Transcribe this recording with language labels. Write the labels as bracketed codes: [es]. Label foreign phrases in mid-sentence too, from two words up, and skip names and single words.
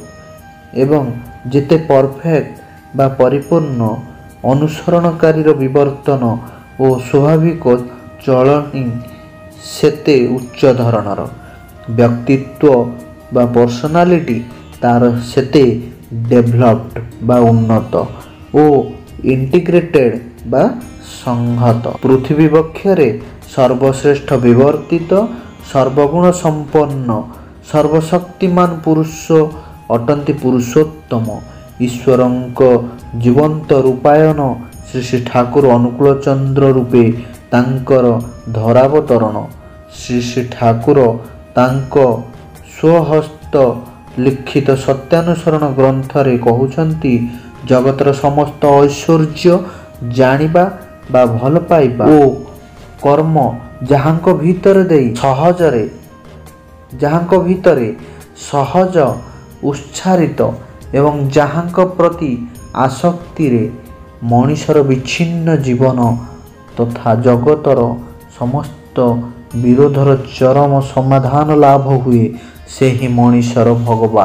[or] ଏବଂ ଯେତେ ପରଫେକ୍ଟ ବା ପରିପୂର୍ଣ୍ଣ ଅନୁସରଣକାରୀ ବିବର୍ତ୍ତନ ଆଉ ସ୍ୱାଭାବିକ ଚଳଣି ସେତେ ଉଚ୍ଚ ଧରଣର ବ୍ୟକ୍ତିତ୍ୱ ବା ପର୍ସନାଲିଟି ତାର ସେତେ ଡେଭଲପ୍ଡ ବା ଉନ୍ନତ ଓ ଇଣ୍ଟିଗ୍ରେଟେଡ ବା ସଂହତ। ପୃଥିବୀ ବକ୍ଷରେ ସର୍ବଶ୍ରେଷ୍ଠ ବିବର୍ତ୍ତିତ ସର୍ବଗୁଣ ସମ୍ପନ୍ନ ସର୍ବଶକ୍ତିମାନ ପୁରୁଷ ଅଟନ୍ତି ପୁରୁଷୋତ୍ତମ ଈଶ୍ୱରଙ୍କ ଜୀବନ୍ତ ରୂପାୟନ ଶ୍ରୀ ଶ୍ରୀ ଠାକୁର ଅନୁକୂଳ ଚନ୍ଦ୍ର ରୂପେ ତାଙ୍କର ଧରାବତରଣ। ଶ୍ରୀ ଶ୍ରୀ ଠାକୁର ତାଙ୍କ ସ୍ୱହସ୍ତ ଲିଖିତ ସତ୍ୟାନୁସରଣ ଗ୍ରନ୍ଥରେ କହୁଛନ୍ତି ଜଗତର ସମସ୍ତ ଐଶ୍ୱର୍ଯ୍ୟ ଜାଣିବା ବା ଭଲ ପାଇବା ଓ କର୍ମ ଯାହାଙ୍କ ଭିତରେ ସହଜ ଉଚ୍ଚାରିତ ଏବଂ ଯାହାଙ୍କ ପ୍ରତି ଆସକ୍ତିରେ ମଣିଷର ବିଚ୍ଛିନ୍ନ ଜୀବନ ତଥା ଜଗତର ସମସ୍ତ ବିରୋଧର ଚରମ ସମାଧାନ ଲାଭ ହୁଏ, ସେହି ମଣିଷର ଭଗବାନ।